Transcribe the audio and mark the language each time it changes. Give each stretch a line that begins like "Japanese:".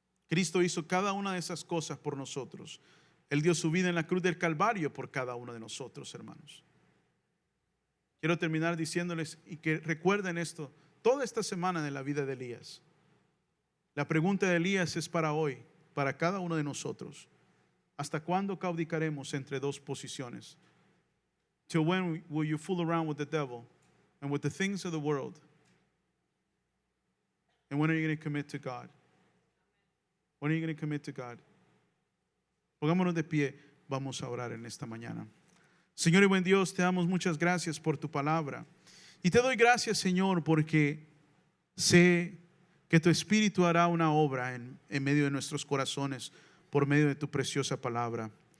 Spanish: Cristo hizo cada una de esas cosas por nosotros. Él dio su vida en la cruz del Calvario por cada uno de nosotros, hermanos. Quiero terminar diciéndoles, y que recuerden esto, toda esta semana de la vida de Elías. La pregunta de Elías es para hoy, para cada uno de nosotros. ¿Hasta cuándo caudicaremos entre dos posiciones?
English: Till when will you fool around with the devil and with the things of the world? And when are you going to commit to God? When are you going to commit to God?
Spanish: Pongámonos de pie, vamos a orar en esta mañana. Señor y buen Dios, te damos muchas gracias por tu palabra. Y te doy gracias, Señor, porque sé que tu Espíritu hará una obra en medio de nuestros corazones por medio de tu preciosa palabra.